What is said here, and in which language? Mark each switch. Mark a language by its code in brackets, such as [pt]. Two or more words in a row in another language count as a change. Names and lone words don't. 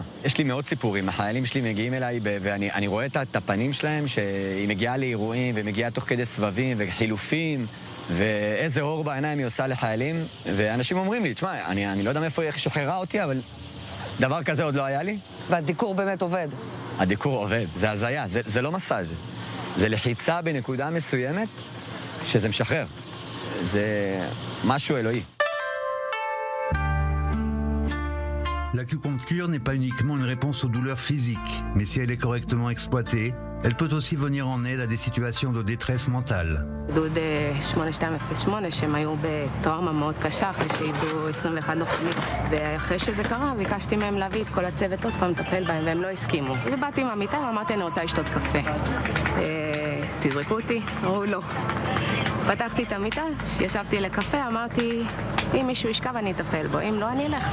[he] יש לי מאוד סיפורים, החיילים שלי מגיעים אליי ואני רואה את הפנים שלהם שהיא מגיעה לאירועים ומגיעה תוך כדי סבבים וחילופים, ואיזה אור בעיניים היא עושה לחיילים, ואנשים אומרים לי, תשמע, אני לא יודע מאיפה היא שחררה אותי, אבל דבר כזה עוד לא היה לי. והדיקור באמת עובד. הדיקור עובד, זה הזיה, זה לא מסאז', זה לחיצה בנקודה מסוימת שזה משחרר. זה משהו אלוהי. [fr] L'acupuncture n'est pas uniquement une réponse aux douleurs physiques, mais si elle est correctement exploitée, elle peut aussi venir en aide à des situations de détresse mentale. [he] גדוד 8208, שהם היו בטראומה מאוד קשה, אחרי שאיבדו 21 לוחמים. ואחרי שזה קרה, ביקשתי מהם להביא את כל הצוות עוד פעם לטפל בהם, והם לא הסכימו. ובאתי עם המיטה ואמרתי, אני רוצה לשתות קפה. תזרקו אותי? אמרו לא. פתחתי את המיטה, ישבתי לקפה, אמרתי, אם מישהו ישכב אני אטפל בו, אם לא אני אלך.